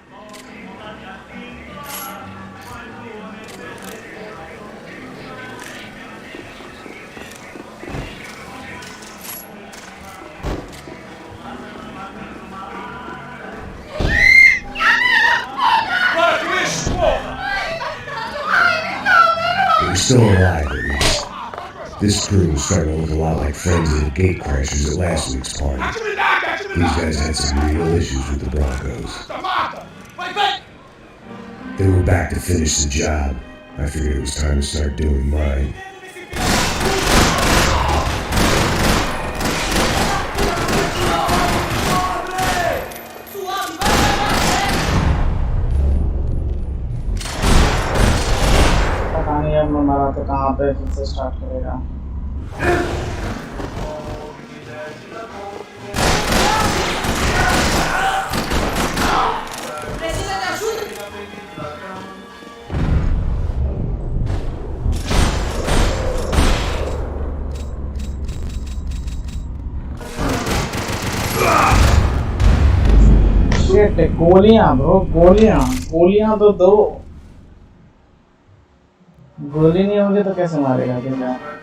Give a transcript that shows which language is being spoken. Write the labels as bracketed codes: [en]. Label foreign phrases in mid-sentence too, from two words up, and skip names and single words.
[en] They were still alive, at least. This crew was starting to look a lot like friends of the gate crashers at last week's party. These guys had some real issues with the Broncos. They were back to finish the job. I figured it was time to start doing mine. [hi] पता नहीं अब मैं मरा तो कहाँ पे फिर से स्टार्ट करेगा [pt] Precisa de ajuda? [hi] शिट गोलियां ब्रो गोलियां तो दो गोली नहीं होगी तो कैसे मारेगा क्या